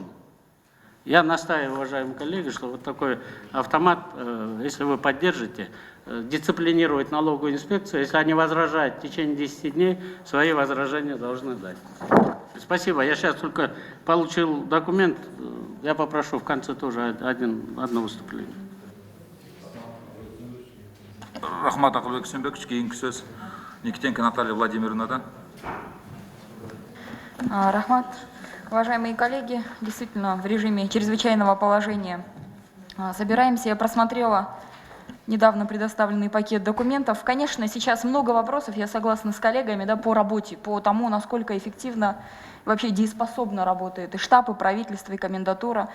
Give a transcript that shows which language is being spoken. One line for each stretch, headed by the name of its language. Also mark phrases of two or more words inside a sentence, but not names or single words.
Russian: Я настаиваю, уважаемые коллеги, что вот такой автомат, если вы поддержите, дисциплинировать налоговую инспекцию. Если они возражают в течение 10 дней, свои возражения должны дать. Спасибо. Я сейчас только получил документ. Я попрошу в конце тоже одно выступление.
Kyrgyz: Рахмат Акылбек Сенбекович, кейинги сөз Никитенко Наталья Владимировна, да? Рахмат.
Russian: Уважаемые коллеги, действительно, в режиме чрезвычайного положения собираемся. Я просмотрела недавно предоставленный пакет документов. Конечно, сейчас много вопросов, я согласна с коллегами, да, по работе, по тому, насколько эффективно, вообще дееспособно работает и штаб, и правительство, и комендатура.